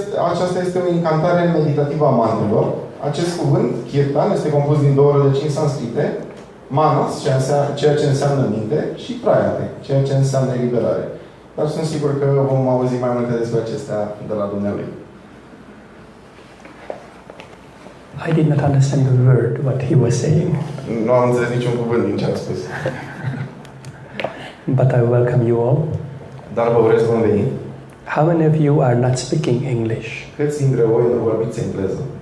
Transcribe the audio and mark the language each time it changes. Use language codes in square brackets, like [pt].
[ro] Aceasta este o incantare meditativă a mantrelor. Acest cuvânt, kirtan, este compus din 2 rădăcini sanscrite, manas, ceea ce înseamnă minte, și prayate, ceea ce înseamnă eliberare. Dar sunt sigur că vom auzi mai multe despre acestea de la dumnealui. [en] I did not understand a word what he was saying. [ro] Nu am înțeles niciun cuvânt din ce a spus. [en] But I welcome you all. [ro] Dar vă urez bun venit. [en] How many of you are not speaking English? [ro] Câți dintre voi nu vorbiți engleză?